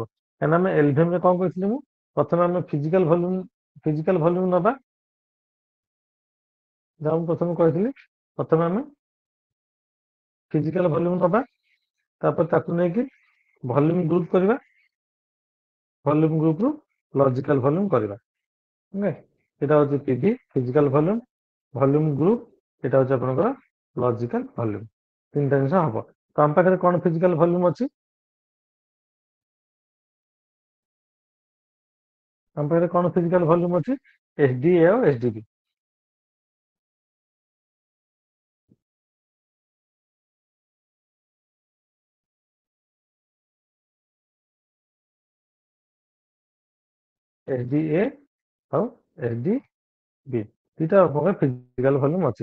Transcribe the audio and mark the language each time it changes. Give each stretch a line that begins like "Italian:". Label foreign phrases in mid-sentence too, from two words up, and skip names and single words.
Odia: କାହିଁକିନା ଆମେ ଏଲଭିଏମ୍ ରେ କଣ କହିଥିଲି ମୁଁ, ପ୍ରଥମେ ଆମେ ଫିଜିକାଲ ଭଲ୍ୟୁମ ନବା, ଯାହା ମୁଁ ପ୍ରଥମେ କହିଥିଲି, ପ୍ରଥମେ ଆମେ ଫିଜିକାଲ ଭଲ୍ୟୁମ ନବା, ତାପରେ ତାକୁ ନେଇକି ଭଲ୍ୟୁମ ଗ୍ରୁପ କରିବା, ଭଲ୍ୟୁମ ଗ୍ରୁପରୁ ଲଜିକାଲ ଭଲ୍ୟୁମ କରିବା। ଓକେ,
Bangla: এটা হচ্ছে পিভি
Odia: ଫିଜିକାଲ ଭଲ୍ୟୁମ, ଭଲ୍ୟୁମ ଗ୍ରୁପ,
Bangla: এটা হচ্ছে
Odia: ଆପଣଙ୍କର ଲଜିକାଲ ଭଲ୍ୟୁମ। ତିନିଟା ଜିନିଷ ହବ। ତ ଆମ ପାଖରେ କଣ ଫିଜିକାଲ ଭଲ୍ୟୁମ ଅଛି, ଆମ ପାଖରେ କଣ ଫିଜିକାଲ ଭଲ୍ୟୁମ ଅଛି, ଏଚଡିଏ ଆଉ ଏଚଡିବି। ଏଚଡିଏ ଆଉ ଏଚଡିବି ଦୁଇଟା ଆପଣଙ୍କର ଫିଜିକାଲ ଭଲ୍ୟୁମ ଅଛି।